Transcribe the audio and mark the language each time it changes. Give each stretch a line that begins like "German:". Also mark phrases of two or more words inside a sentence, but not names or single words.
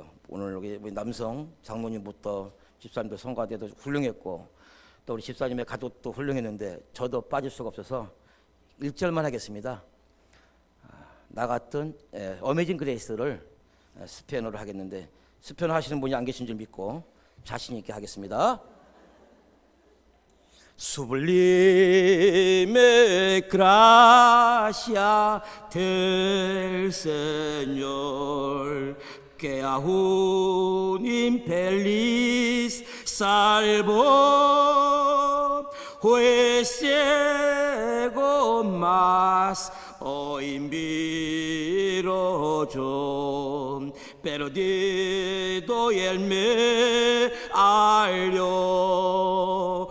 Korean: 오늘 여기 남성 장로님부터 집사님도 성가대도 훌륭했고 또 우리 집사님의 가족도 훌륭했는데 저도 빠질 수가 없어서 1절만 하겠습니다. 나 같은 어메이징 그레이스를 스페인어로 하겠는데 스페인어 하시는 분이 안 계신 줄 믿고 자신 있게 하겠습니다.
Spanish: Sublime gracia del Señor, que aún infeliz salvó, fue ciego mas hoy miro yo, perdido y él me halló.